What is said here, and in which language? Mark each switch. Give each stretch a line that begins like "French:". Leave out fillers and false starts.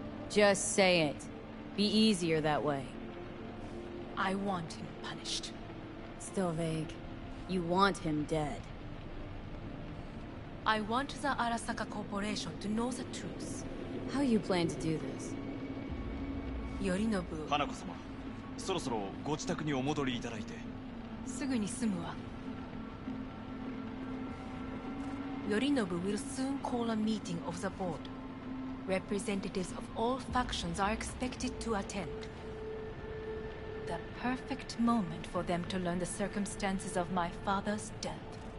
English: Just say it. Be easier that way. I want him punished. Still vague. You want him dead. I want the Arasaka Corporation to know the truth. How you plan to do this? Yorinobu.
Japanese: 花子様、そろそろご自宅にお戻りいただいて。すぐに済むわ。
English: Yorinobu will soon call a meeting of the board. Representatives of all factions are expected to attend. The perfect moment for them to learn the circumstances of my father's death.